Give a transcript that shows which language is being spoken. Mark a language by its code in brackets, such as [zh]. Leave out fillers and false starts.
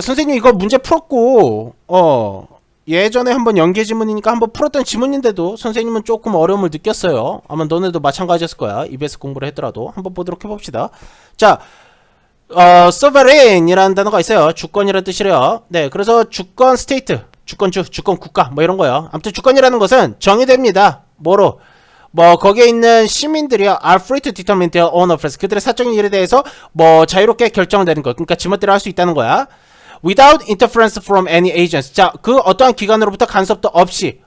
[ko] 선생님 이거 문제 풀었고 예전에 한번 연계지문이니까 한번 풀었던 지문인데도 선생님은 조금 어려움을 느꼈어요. 아마 너네도 마찬가지였을 거야. EBS 공부를 했더라도. 한번 보도록 해봅시다. 자, sovereign이라는 단어가 있어요. 주권이라는 뜻이래요. 네, 그래서 주권 스테이트, 주권주, 주권 국가 뭐 이런 거요. 아무튼 주권이라는 것은 정의됩니다. 뭐로? 뭐 거기에 있는 시민들이요, [en] are free to determine their own affairs. [ko] 그들의 사적인 일에 대해서 뭐 자유롭게 결정되는 거. 그러니까 지멋대로 할 수 있다는 거야. [en] without interference from any agents. [ko] 자, 그 어떠한 기관으로부터 간섭도 없이.